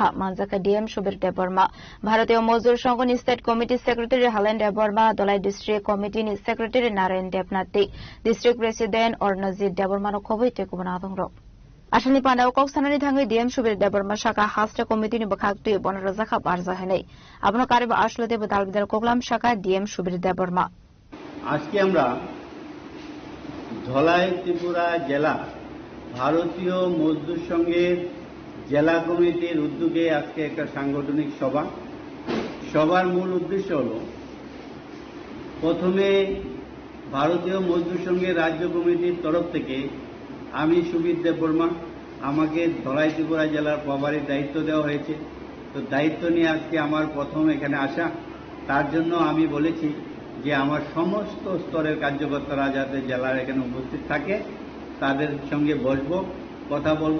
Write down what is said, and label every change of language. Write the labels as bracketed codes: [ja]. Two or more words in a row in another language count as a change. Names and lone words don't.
[trp] Manjaka DM Shubir Deborma Bharatiya Mazdur Sangh ni [en] State Committee Secretary [trp] Halen Deborma Dolai [en] District Committee [trp] ni Secretary Narayan Debnati [en] District President [trp] Ornajit Deborma no khoboi te kubana dongrok Ashani Pandao Koksanani Thangi DM Shubir Deborma Shaka Hasta Committee ni Bakhakti Bonarajaka Barza Henei Abno Kariba Ashlode Badalbidal Koklam Shaka DM Shubir Deborma [bn] আজকে আমরা ধলাই ত্রিপুরা জেলা ভারতীয় মজদুর সংঘের জেলা কমিটির উদ্যোগে আজকে একটা সাংগঠনিক সভার মূল উদ্দেশ্য হল প্রথমে ভারতীয় মজদুর সংঘের রাজ্য কমিটির তরফ থেকে আমি সুবীর দেববর্মা আমাকে ধলাই ত্রিপুরা জেলার প্রভারীর দায়িত্ব দেওয়া হয়েছে তো দায়িত্ব নিয়ে আজকে আমার প্রথম এখানে আসা তার জন্য আমি বলেছি যে আমার সমস্ত স্তরের কার্যকর্তারা যাতে জেলার এখানে উপস্থিত থাকে, তাদের সঙ্গে বসবো, কথা বলবো।